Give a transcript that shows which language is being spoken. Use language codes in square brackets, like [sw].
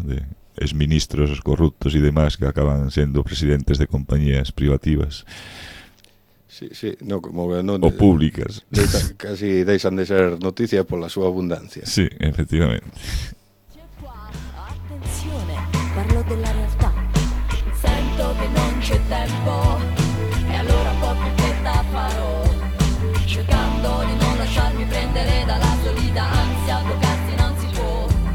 [gl] De exministros corruptos e demás que acaban sendo presidentes de compañías privativas. Sí, sí, no, como no, o públicas. Casi deixan de ser noticia por la súa abundancia. Sí, efectivamente. [it] Attenzione, parlo della realtà. Sento che non c'è tempo. E allora un po' più fretta farò. Cercando di non lasciarmi prendere dalla solita ansia, toccarsi non si può.